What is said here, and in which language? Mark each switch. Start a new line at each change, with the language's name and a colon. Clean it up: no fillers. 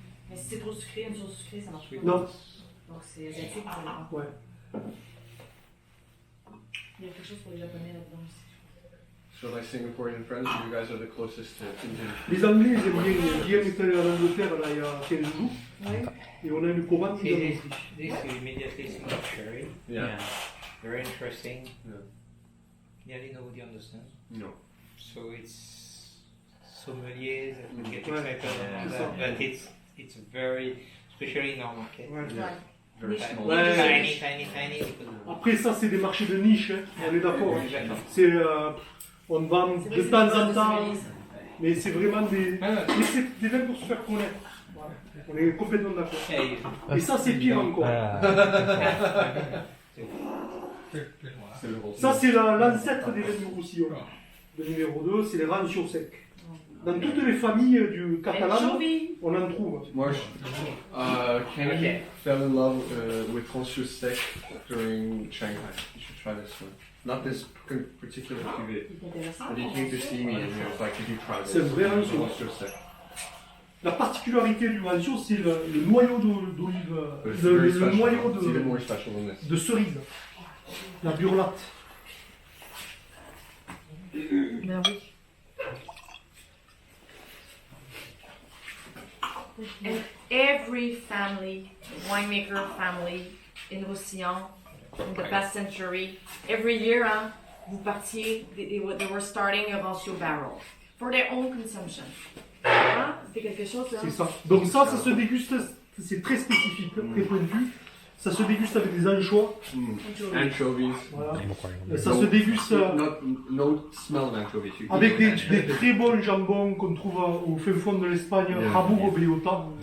French: Mais si c'est trop sucré, une sauce sucrée, ça marche pas. Non. Donc c'est asiatique, ça dépend. Ouais. Il y a quelque chose pour les Japonais là-dedans aussi.
English: So my Singaporean friends, you guys are the closest to Indian.
French: Les Anglais, ils aiment bien. Guillaume est allé en Angleterre là, il y a 15 jours. Ouais. Et on a une commande.
English: This you immediately see the cherry. Yeah. Very interesting. Yeah. Nearly nobody understands. No. So it's sommeliers that will get excited about that, but it's very, especially in our market. Yeah. Very small. Tiny.
French: Après, ça, c'est des marchés de niche, hein. On est d'accord. Hein. C'est, on vend de temps en temps, mais c'est vraiment des vins pour se faire connaître. Voilà. On est complètement d'accord. Et ça, c'est pire encore. Ça, c'est l'ancêtre des vins du Roussillon. Le numéro 2, c'est les ranchos secs. Dans toutes les familles du catalan, on en trouve.
English: Marsh, Kenny fell in love with Rancho Sec during Shanghai. You should try this one. Not this particular cuvée, but he came to see me and he was like, "Did you try this?"
French: C'est vrai Rancho Sec. La particularité du rancho, c'est le noyau d'olive, le noyau de cerise, la burlate. Ben oui.
English: And every family, winemaker family in Roussillon, in the past century, every year,
French: vous partiez,
English: they were starting a Rancho barrel for their own consumption.
French: Hein? C'était quelque chose. C'est ça. Donc ça se déguste, c'est très spécifique, très pointu. Ça se déguste avec des anchois.
English: Anchovies.
French: Voilà. Ça se déguste
English: no smell of anchovies.
French: avec des très bons jambons qu'on trouve au fin fond de l'Espagne, Rabourg Béota.